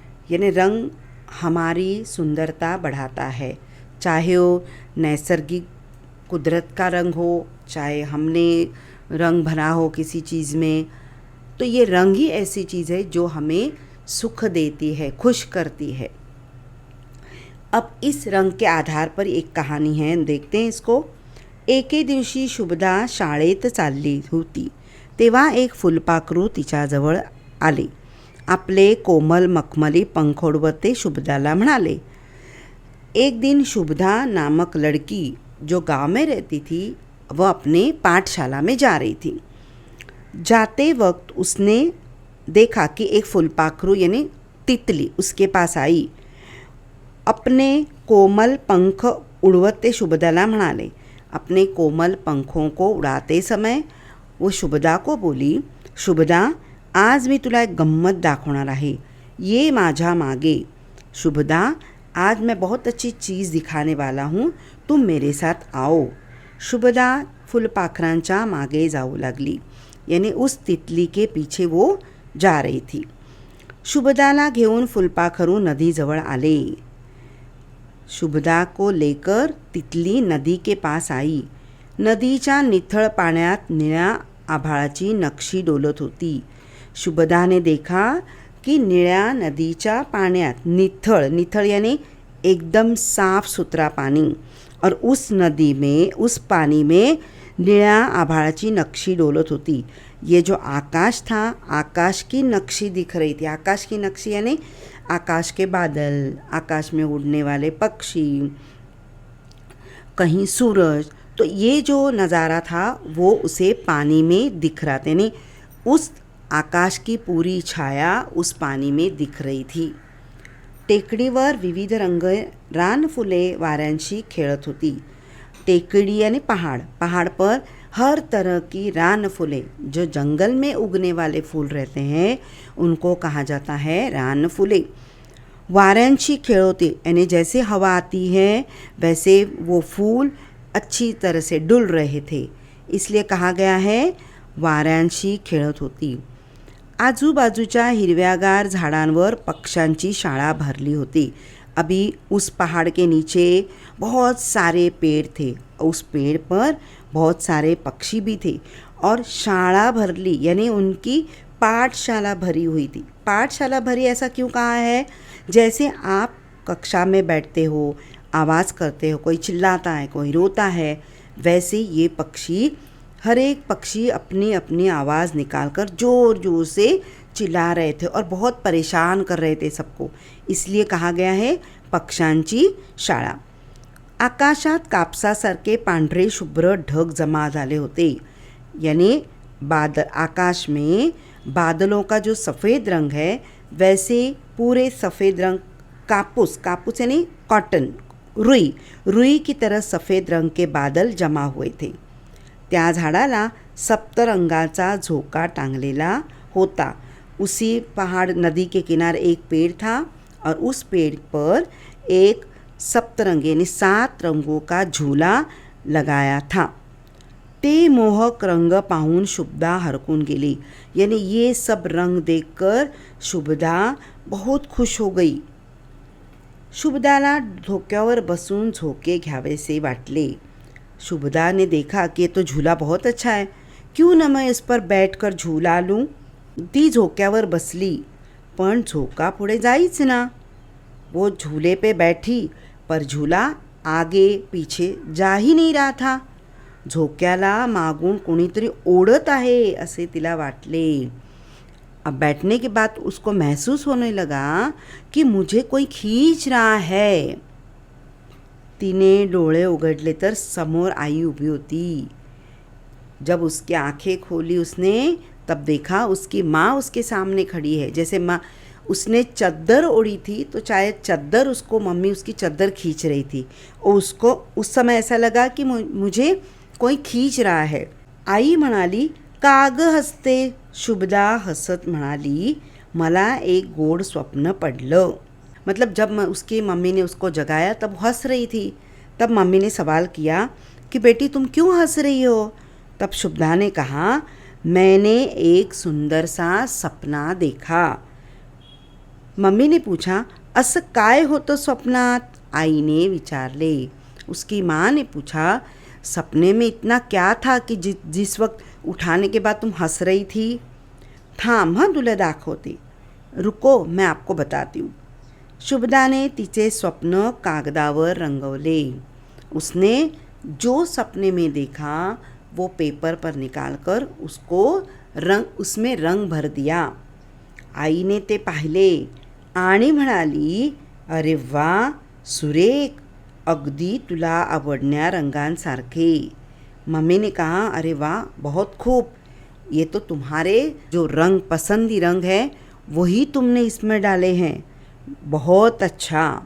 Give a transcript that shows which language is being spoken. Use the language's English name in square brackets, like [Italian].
[Hindi] यानी रंग हमारी सुंदरता बढ़ाता है, चाहे वो नैसर्गिक कुदरत का रंग हो, चाहे हमने रंग भरा हो किसी चीज़ में। तो ये रंग ही ऐसी चीज़ है जो हमें सुख देती है, खुश करती है। अब इस रंग के आधार पर एक कहानी है, देखते हैं इसको। [Marathi] एके दिवशी शुभदा शाळेत चालली होती तेव्हा एक फुलपाखरू तिच्याजवळ आले. आपले कोमल मखमली पंख उडवत ते शुभदाला म्हणाले. [Hindi] एक दिन शुभदा नामक लड़की जो गांव में रहती थी वह अपने पाठशाला में जा रही थी। जाते वक्त उसने देखा कि एक फुलपाखरू यानी तितली उसके पास आई। अपने कोमल पंख [Marathi] उड़वत ते शुभदाला म्हणाले। [Hindi] अपने कोमल पंखों को उड़ाते समय वो शुभदा को बोली, [Marathi] शुभदा आज मी तुला एक गम्मत दाखवणार आहे, ये माझ्या मागे। [Hindi] शुभदा आज मैं बहुत अच्छी चीज़ दिखाने वाला हूँ, तुम मेरे साथ आओ। [Marathi] शुभदा फुलपाखरांच्या मागे जाऊ लागली, [Hindi] यानी उस तितली के पीछे वो जा रही थी। [Marathi] शुभदाला घेऊन फुलपाखरू नदीजवळ आले। [Hindi] शुभदा को लेकर तितली नदी के पास आई। [Marathi] नदीच्या निथळ पाण्यात निळ्या आभाळाची नक्षी डोलत होती। [Hindi] शुभदा ने देखा कि [Marathi] निळ्या नदीच्या पाण्यात निथळ [Hindi] यानी एकदम साफ सुथरा पानी, और उस नदी में उस पानी में [Marathi] निळ्या आभाळाची नक्शी डोलत होती। [Hindi] ये जो आकाश था, आकाश की नक्शी दिख रही थी। आकाश की नक्शी यानी आकाश के बादल, आकाश में उड़ने वाले पक्षी, कहीं सूरज। तो ये जो नज़ारा था वो उसे पानी में दिख रहा था, यानी उस आकाश की पूरी छाया उस पानी में दिख रही थी। [Marathi] टेकडीवर विविध रंग रानफुले वाऱ्यांशी खेळत होती। [Hindi] टेकड़ी यानी पहाड़ पर हर तरह की रान फूले, जो जंगल में उगने वाले फूल रहते हैं उनको कहा जाता है रान फूले। वाऱ्यांशी खेळोते यानी जैसे हवा आती है वैसे वो फूल अच्छी तरह से डुल रहे थे, इसलिए कहा गया है [Marathi] वाऱ्यांशी खेळत होती। आजूबाजूच्या हिरव्यागार झाडांवर पक्ष्यांची शाळा भरली होती। [Hindi] अभी उस पहाड़ के नीचे बहुत सारे पेड़ थे, उस पेड़ पर बहुत सारे पक्षी भी थे, और शाला भरली यानी उनकी पाठशाला भरी हुई थी। पाठशाला भरी ऐसा क्यों कहा है? जैसे आप कक्षा में बैठते हो, आवाज़ करते हो, कोई चिल्लाता है, कोई रोता है, वैसे ये पक्षी, हर एक पक्षी अपनी अपनी आवाज़ निकालकर ज़ोर ज़ोर से चिल्ला रहे थे और बहुत परेशान कर रहे थे सबको, इसलिए कहा गया है पक्ष्यांची शाळा। [Marathi] आकाशात कापसासारखे पांढरे शुभ्र ढग जमा झाले होते, [Hindi] यानी आकाश में बादलों का जो सफ़ेद रंग है वैसे पूरे सफ़ेद रंग कापूस यानी कॉटन, रुई की तरह सफ़ेद रंग के बादल जमा हुए थे। [Marathi] त्या झाडाला सप्तरंगाचा झोका टांगलेला होता। [Hindi] उसी पहाड़ नदी के किनारे एक पेड़ था और उस पेड़ पर एक सप्तरंग यानी 7 रंगों का झूला लगाया था। [Marathi] ते मोहक रंग पाहून शुभदा हरकून गेली, [Hindi] यानी ये सब रंग देखकर शुभदा बहुत खुश हो गई। [Marathi] शुभदाला धोक्यावर बसून झोके घ्यावेसे वाटले। [Hindi] शुभदा ने देखा कि तो झूला बहुत अच्छा है, क्यों न मैं इस पर बैठकर झूला लूँ। [Marathi] ती झोक्यावर बसली, पण झोका पुढे जाईच ना। [Hindi] वो झूले पे बैठी पर झूला आगे पीछे जा ही नहीं रहा था। [Marathi] झोक्याला मागून कोणीतरी ओढत आहे असे तिला वाटले। [Hindi] अब बैठने के बाद उसको महसूस होने लगा कि मुझे कोई खींच रहा है। [Marathi] तिने डोळे उघडले तर समोर आई उभी होती। [Hindi] जब उसकी आंखें खोली उसने, तब देखा उसकी माँ उसके सामने खड़ी है। जैसे माँ, उसने चद्दर ओढ़ी थी तो शायद चद्दर उसको, मम्मी उसकी चद्दर खींच रही थी और उसको उस समय ऐसा लगा कि मुझे कोई खींच रहा है। [Marathi] आई म्हणाली, का ग हसते? शुभदा हसत म्हणाली, मला एक गोड स्वप्न पडलं। [Hindi] मतलब जब उसकी मम्मी ने उसको जगाया तब वो हंस रही थी। तब मम्मी ने सवाल किया कि बेटी तुम क्यों हंस रही हो? तब शुभदा ने कहा, मैंने एक सुंदर सा सपना देखा। मम्मी ने पूछा, [Marathi] असं काय होतं स्वप्नात? आईने विचारले। [Hindi] उसकी माँ ने पूछा, सपने में इतना क्या था कि जिस वक्त उठाने के बाद तुम हंस रही थी? [Marathi] थांब हं तुला दाखवते। [Hindi] रुको मैं आपको बताती हूँ। [Marathi] शुभदा ने तिचे स्वप्न कागदावर रंगवले। [Hindi] उसने जो सपने में देखा वो पेपर पर निकालकर उसमें रंग भर दिया। [Marathi] आईने ते पाहिले आणि म्हणाली, अरे वा सुरेख, अगदी तुला आवडण्या रंगांसारखे। [Hindi] मम्मी ने कहा, अरे वाह बहुत खूब, ये तो तुम्हारे जो रंग पसंदी रंग है वही तुमने इसमें डाले हैं, बहुत अच्छा।